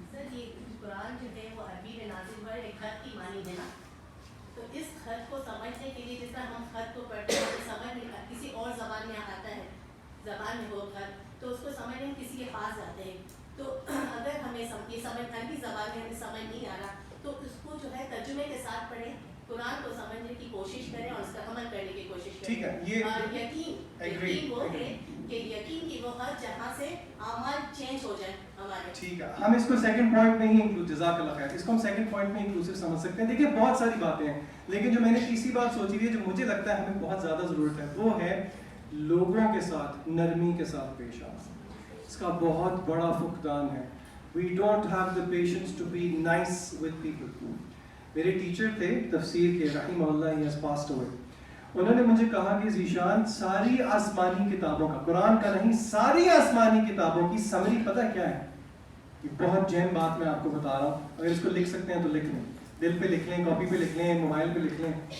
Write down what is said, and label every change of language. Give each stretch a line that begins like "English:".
Urdu: قرآن جو ہے وہ عربی میں نازل ہوا ہے ایک خط کی معنی دینا تو اس خط کو سمجھنے کے لیے جس طرح ہم خط کو پڑھتے ہیں سمجھ نہیں کسی اور زبان میں آتا ہے زبان میں ہو خط تو اس کو سمجھنے میں کسی کے پاس جاتے ہیں تو اگر ہمیں یہ سمجھ عربی زبان میں ہمیں سمجھ نہیں آ رہا تو اس کو جو ہے ترجمے کے ساتھ پڑھیں قرآن کو سمجھنے کی کوشش کریں اور اس کا عمل کرنے کی کوشش کریں اور یقین وہ ہے کہ یقین کی وہ ہر جہاں سے اعمال چینج ہو جائیں ہمارے ٹھیک ہے, ہم اس کو سیکنڈ پوائنٹ میں ہی انکلوڈ, جزاک اللہ خیر, اس کو ہم سیکنڈ پوائنٹ میں انکلوسیو سمجھ سکتے ہیں. دیکھیے بہت ساری باتیں ہیں, لیکن جو میں نے تیسری بات سوچی ہے جو مجھے لگتا ہے ہمیں بہت زیادہ ضرورت ہے وہ ہے لوگوں کے ساتھ نرمی کے ساتھ پیش آنا. اس کا بہت بڑا فقدان ہے.
English: We don't have the patience to be nice with people.
Urdu: میرے ٹیچر تھے تفسیر کے, رحمہ اللہ,
English: he has passed away.
Urdu: انہوں نے مجھے کہا کہ ذیشان ساری آسمانی کتابوں کا, قرآن کا نہیں, ساری آسمانی کتابوں کی سمری پتہ کیا ہے؟ یہ بہت جہم بات میں آپ کو بتا رہا ہوں, اگر اس کو لکھ سکتے ہیں تو لکھ لیں, دل پہ لکھ لیں, کاپی پہ لکھ لیں, موبائل پہ لکھ لیں.